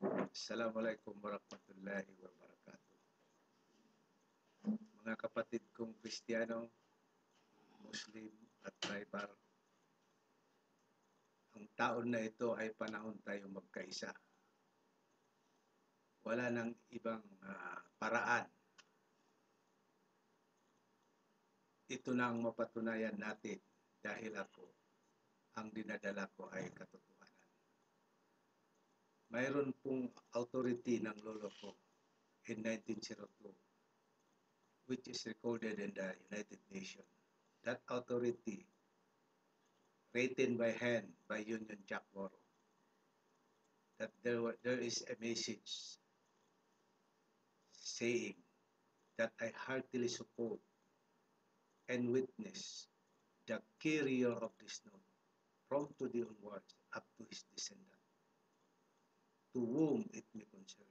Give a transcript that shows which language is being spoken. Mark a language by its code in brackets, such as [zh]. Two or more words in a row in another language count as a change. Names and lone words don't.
[ar] السلام عليكم ورحمة الله وبركاته. [tl] Mga kapatid kong Kristiyano, Muslim at tribal, ang taon na ito ay panahon tayo magkaisa. Wala nang ibang paraan. Ito na ang mapatunayan natin dahil ang dinadala ko ay katotohanan. Mayroon pong authority ng lolo ko [en] in 1902 which is recorded in the United Nations. That authority written by hand by Union Jack Moro, that there is a message saying that I heartily support and witness the carrier of this note from today onwards up to his descendant, to whom it may concern.